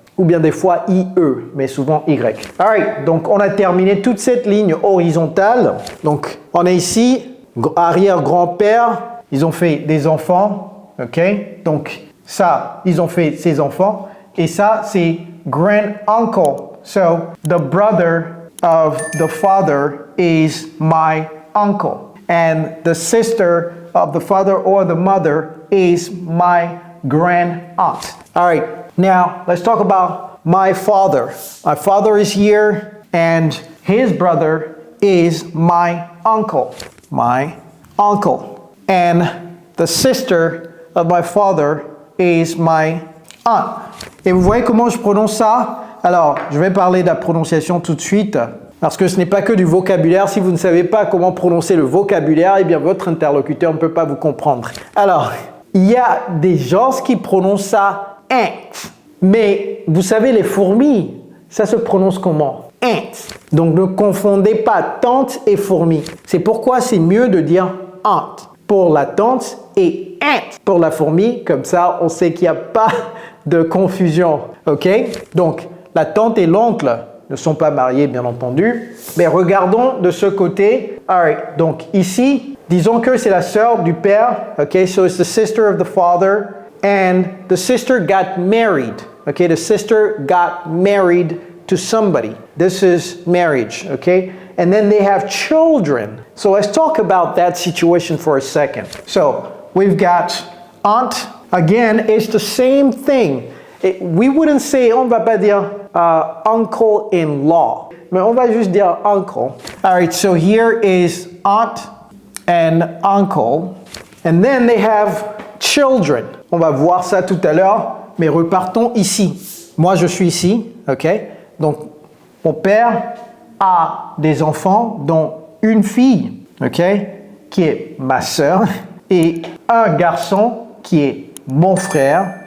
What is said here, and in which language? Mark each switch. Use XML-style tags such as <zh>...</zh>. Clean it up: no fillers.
<fr>Ou bien des fois IE, mais souvent Y. Alright, donc on a terminé toute cette ligne horizontale. Donc, on est ici, arrière-grand-père, ils ont fait des enfants, ok? Donc, ça, ils ont fait ses enfants, et ça, c'est grand-uncle.</fr> <en>So, the brother of the father is my uncle, and the sister of the father or the mother is my grand-aunt. All right, now let's talk about my father. My father is here, and his brother is my uncle. My uncle. And the sister of my father is my aunt.</en> <fr>Et vous voyez comment je prononce ça? Alors, je vais parler de la prononciation tout de suite, parce que ce n'est pas que du vocabulaire. Si vous ne savez pas comment prononcer le vocabulaire, eh bien votre interlocuteur ne peut pas vous comprendre. Alors, il y a des gens qui prononcent ça « ant ». Mais vous savez, les fourmis, ça se prononce comment? « ant ». Donc, ne confondez pas tante et fourmi. C'est pourquoi c'est mieux de dire « aunt » pour la tante et « ant » pour la fourmi. Comme ça, on sait qu'il n'y a pas de confusion. OK? Donc, la tante et l'oncle ne sont pas mariés, bien entendu. Mais regardons de ce côté. Alright, donc ici, disons que c'est la sœur du père.</fr> <en>Okay, so it's the sister of the father. And the sister got married. Okay, the sister got married to somebody. This is marriage, okay? And then they have children. So let's talk about that situation for a second. So we've got aunt.</en> <fr>Again, it's the same thing. We wouldn't say, on ne va pas dire uncle-in-law, mais on va juste dire uncle.</fr> <en>All right, so here is aunt and uncle, and then they have children.</en> <fr>On va voir ça tout à l'heure, mais repartons ici. Moi, je suis ici, ok? Donc, mon père a des enfants, dont une fille, ok? Qui est ma sœur, et un garçon qui est mon frère.</fr>